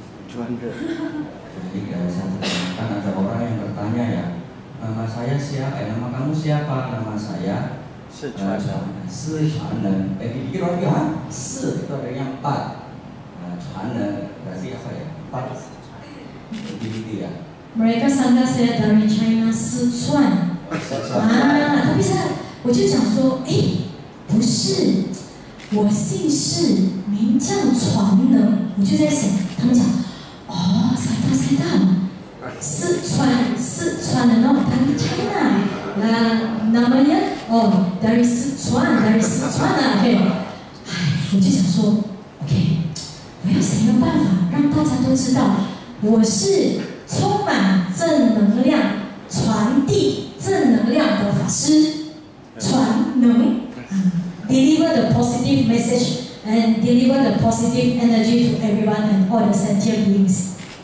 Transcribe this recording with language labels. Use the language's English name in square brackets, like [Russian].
[Indonesian] Jadi kan ada orang yang bertanya ya, nama saya siapa? Nama kamu siapa? Nama saya Sichuan Neng. Dipikir orang ya, Si itu ada yang 4, Chuan Neng berarti apa ya? 4. Begitu ya. Mereka sangka saya dari China Sichuan. Tapi [Chinese] 我就讲说，不是，我姓释，名叫传能。我就在想，他们讲， [Indonesian] saya tahu. [Chinese] Sichuan人哦， [Indonesian] dari China. Namanya dari [Chinese] Sichuan啊，我就想说 ，OK， 我要想一个办法让大家都知道，我是充满正能量、传递正能量的法师，传能， [English] deliver the positive message and deliver the positive energy to everyone and all the sentient beings.